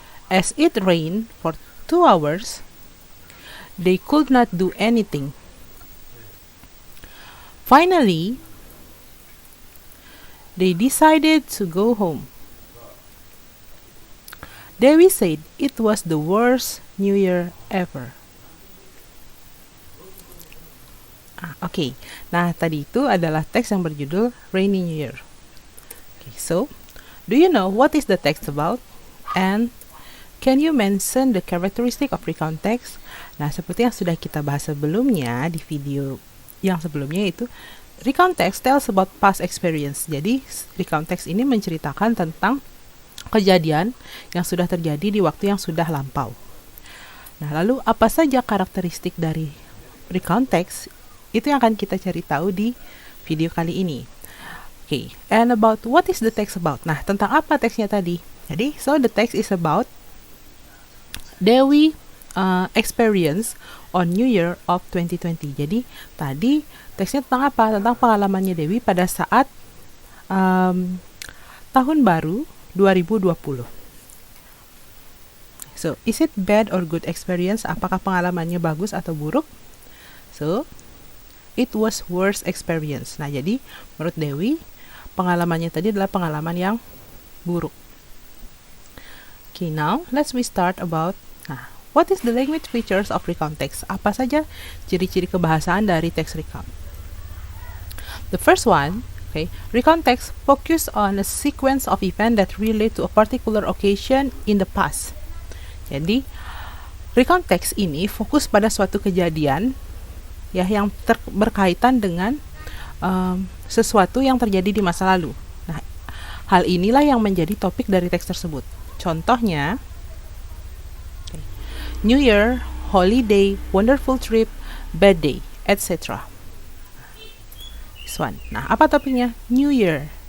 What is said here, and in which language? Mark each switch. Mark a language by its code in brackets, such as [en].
[en] As it rained for 2 hours, they could not do anything. Finally, they decided to go home. Dewi said it was the worst New Year ever. [id] Oke. Nah, tadi itu adalah teks yang berjudul Rainy New Year. [en] Okay, so, do you know what is the text about? And can you mention the characteristic of recount text? [id] Nah, seperti yang sudah kita bahas sebelumnya di video yang sebelumnya itu, [en] recount text tells about past experience. [id] Jadi, recount text ini menceritakan tentang kejadian yang sudah terjadi di waktu yang sudah lampau. Nah, lalu apa saja karakteristik dari recount text? Itu yang akan kita cari tahu di video kali ini. [en] Okay, and about what is the text about? [id] Nah, tentang apa teksnya tadi? [en] Jadi, so the text is about Dewi experience on New Year of 2020. [id] Jadi, tadi teksnya tentang apa? Tentang pengalamannya Dewi pada saat tahun baru 2020. [en] So, is it bad or good experience? [id] Apakah pengalamannya bagus atau buruk? [en] So, it was worst experience. [id] Nah, jadi menurut Dewi, pengalamannya tadi adalah pengalaman yang buruk. [en] Okay, now let's start about what is the language features of recount text? [id] Apa saja ciri-ciri kebahasaan dari teks recount? [en] The first one, recount text focus on a sequence of events that relate to a particular occasion in the past. [id] Jadi, recount text ini fokus pada suatu kejadian ya yang berkaitan dengan sesuatu yang terjadi di masa lalu. Nah, hal inilah yang menjadi topik dari teks tersebut. [en] Contohnya, New Year, holiday, wonderful trip, bad day, etc. This one. [id] Nah, apa topiknya? [en] New Year.